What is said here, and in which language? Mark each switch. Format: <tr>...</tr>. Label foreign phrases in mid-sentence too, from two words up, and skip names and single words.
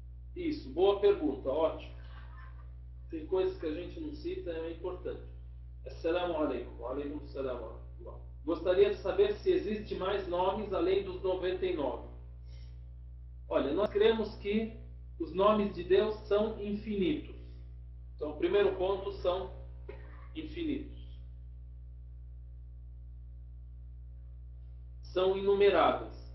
<pt>Isso, boa pergunta, ótimo. Tem coisas que a gente não cita, é importante.</pt> <ar>السلام عليكم. وعليكم السلام ورحمة الله.</ar> <pt>Gostaria de saber se existe mais nomes além dos 99. Olha, nós cremos que os nomes de Deus são infinitos. Então, o primeiro ponto são infinitos. São inumeráveis.</pt>